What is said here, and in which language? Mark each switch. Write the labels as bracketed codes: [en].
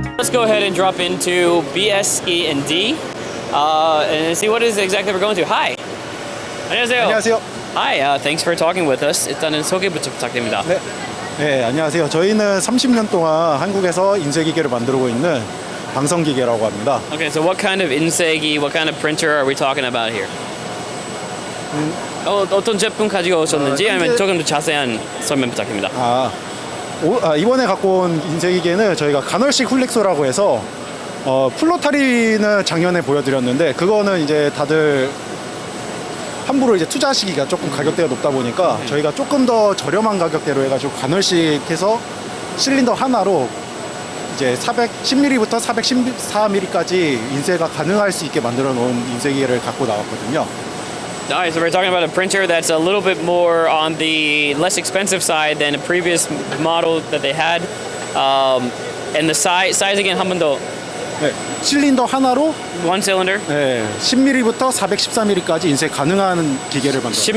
[en] go ahead and drop into BS, E, and D and see what is exactly we're going to. Hi. [ko] 안녕하세요. 안녕하세요. [en] Hi, thanks for talking with us. [ko] 일단은 소개부터 부탁드립니다. 네, 안녕하세요. 저희는 30년 동안 한국에서 인쇄기계를 만들고 있는 방성기계라고 합니다. [en] Okay, so what kind of 인쇄기, what kind of printer are we talking about here? [ko] 어떤 제품 가지고 오셨는지 아니면 조금 더 자세한 설명 부탁드립니다. 이번에 갖고 온 인쇄기계는 저희가 간헐식 훌렉소라고 해서 플로타리는 작년에 보여드렸는데 그거는 이제 다들 함부로 이제 투자하시기가 조금 가격대가 높다 보니까 저희가 조금 더 저렴한 가격대로 해가지고 간헐식해서 실린더 하나로 이제 410mm부터 414mm까지 인쇄가 가능할 수 있게 만들어 놓은 인쇄기계를 갖고 나왔거든요. [en] Alright, so we're talking about a printer that's a little bit more on the less expensive side than a previous model that they had. And the size again, [ko] 한 번 더. 네, 실린더 하나로 [en] One cylinder. [ko] 네, 10mm부터 414mm까지 인쇄 가능한 기계를 만들었어요.